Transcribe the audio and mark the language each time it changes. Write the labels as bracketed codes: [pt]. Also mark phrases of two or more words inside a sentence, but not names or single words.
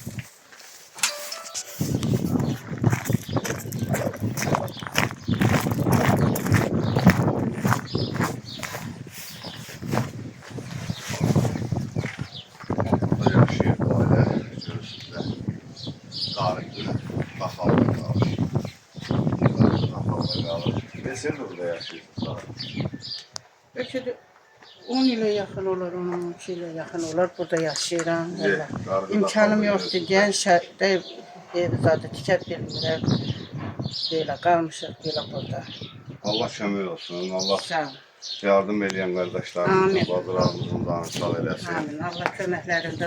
[az] Burada yaşayır bu ailə. Görürsünüz də. Qarıqdır, qaxalda qalır. Qaxalda qalır. Neçə burada yaşayırsınız? [tr] Belki de 10 ile yakın olur, 12 ile yakın olur. [az] Burada yaşayıram. Ye, qarğıda İmkanım qaldı yoxdur. biliyorsun. Gəl şəhərdə evi zaten tikət bilmirəm. Belə qalmışıq belə burada. Allah kömək olsun. Allah Sağ ol. yardım edən qardaşlarımızın, Amin. bacılarımızın canını sağ eləsin. Amin. Allah köməklərində